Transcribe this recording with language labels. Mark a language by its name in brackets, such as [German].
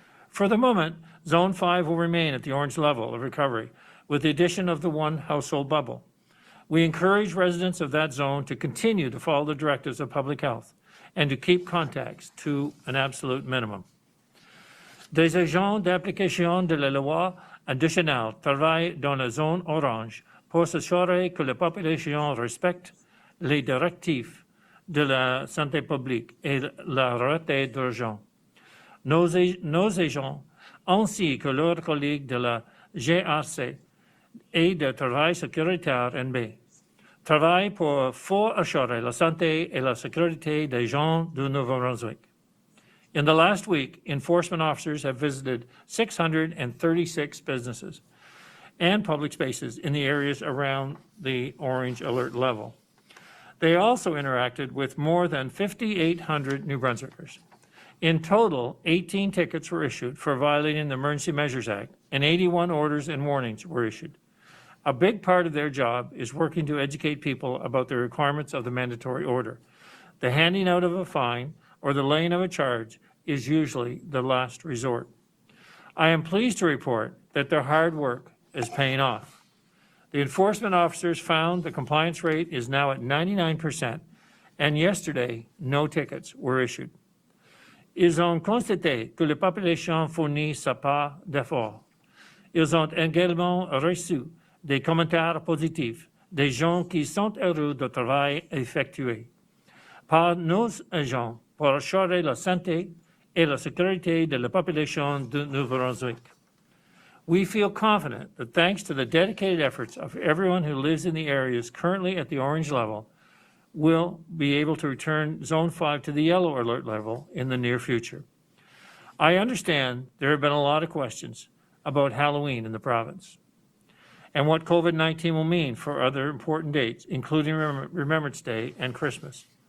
[English] For the moment, Zone 5 will remain at the orange level of recovery, with the addition of the one household bubble. We encourage residents of that zone to continue to follow the directives of public health and to keep contacts to an absolute minimum. [French] Des agents d'application de la loi additionnelle travaillent dans la zone orange pour s'assurer que la population respecte les directives de la santé publique et la retraite d'urgence. Nos agents, ainsi que leurs collègues de la GRC et de Travail sécuritaire NB, travaillent pour assurer la santé et la sécurité des gens du Nouveau-Brunswick. [English] In the last week, enforcement officers have visited 636 businesses and public spaces in the areas around the orange alert level. They also interacted with more than 5,800 New Brunswickers. In total, 18 tickets were issued for violating the Emergency Measures Act, and 81 orders and warnings were issued. A big part of their job is working to educate people about the requirements of the mandatory order. The handing out of a fine or the laying of a charge is usually the last resort. I am pleased to report that their hard work is paying off. The enforcement officers found the compliance rate is now at 99%, and yesterday, no tickets were issued. [French] Ils ont constaté que la population fournit sa part d'efforts. Ils ont également reçu des commentaires positifs des gens qui sont heureux du travail effectué par nos agents pour assurer la santé et la sécurité de la population de Nouveau-Brunswick. [English] We feel confident that thanks to the dedicated efforts of everyone who lives in the areas currently at the orange level, we'll be able to return Zone 5 to the yellow alert level in the near future. I understand there have been a lot of questions about Halloween in the province and what COVID-19 will mean for other important dates, including Remembrance Day and Christmas.